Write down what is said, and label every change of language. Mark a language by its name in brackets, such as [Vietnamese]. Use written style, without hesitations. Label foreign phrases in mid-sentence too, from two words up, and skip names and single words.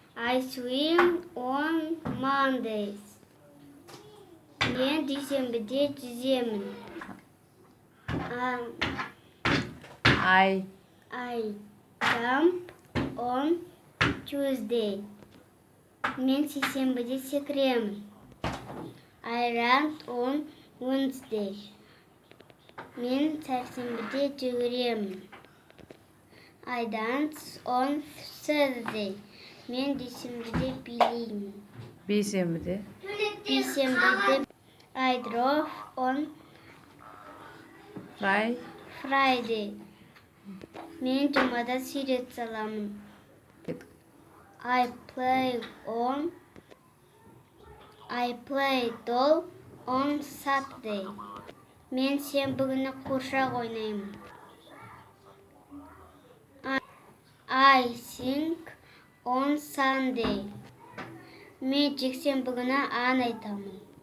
[English] I swim on Mondays. [Kazakh] Мен дүйсенбіде жүземін. [English] I jump on Tuesday. [Kazakh] Мен сейсенбіде секіремін. [English] I run on Wednesday. [Kazakh] Мен сәрсенбіде жүгіремін. [English] I dance on Thursday. [Kazakh] Мен дүйсенбіде билеймін. бейсенбіде [English] Бейсенбіде I drove on Friday. [Kazakh] Мен жұмада сурет саламын. [English] I play doll on Saturday. [Kazakh] Мен сенбі күні қуыршақ ойнаймын. [English] I sing on Sunday. [Kazakh] Мен жексенбі күні ән айтамын.